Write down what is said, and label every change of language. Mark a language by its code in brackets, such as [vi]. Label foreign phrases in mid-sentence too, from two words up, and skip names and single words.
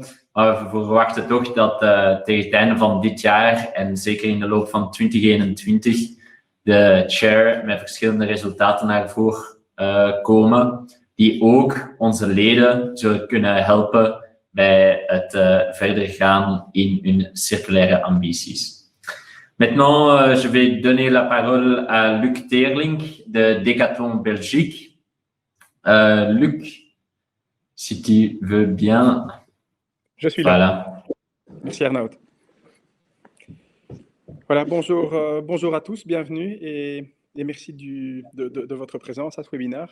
[nl] Maar we verwachten toch dat tegen het einde van dit jaar en zeker in de loop van 2021 de chair met verschillende resultaten naar voren komen, die ook onze leden zullen kunnen helpen bij het verder gaan in hun circulaire ambities. [fr] Maintenant, je vais donner la parole à Luc Teerlink de Decathlon Belgique. Luc, si tu veux bien. Je suis voilà. là. Merci Arnaud. Voilà, bonjour à tous, bienvenue et merci de votre présence à ce webinaire.